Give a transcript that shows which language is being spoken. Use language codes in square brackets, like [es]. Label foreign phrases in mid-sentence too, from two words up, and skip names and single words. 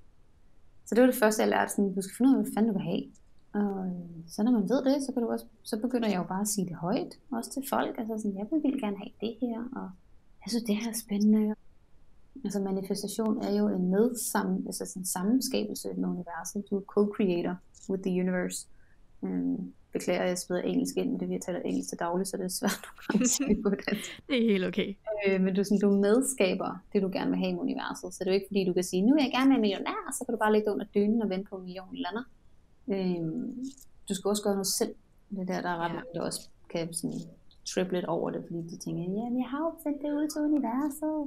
[da] Så det var det første, jeg lærte. Sådan, du skal finde ud af, hvad fanden du vil have. Og så når man ved det, så begynder jeg jo bare at sige det højt. Også til folk. Altså sådan, jeg vil gerne have det her. Og jeg synes, det her er spændende. Altså manifestation er jo en sammenskabelse med universet. Du er [en] co-creator with the universe. [da] Beklager, jeg smider engelsk ind, men det vi har talt engelsk til dagligt, så det er svært at sige på dansk. Det er helt okay. Men du medskaber det, du gerne vil have i universet. Så det er jo ikke fordi, du kan sige, nu vil jeg gerne være millionær, og så kan du bare ligge under dynen og vente på en million lander. Du skal også gøre noget selv. Det der er ret mange, der også kan sådan triple lidt over det, fordi de tænker, ja, jeg har jo sendt det ud til universet.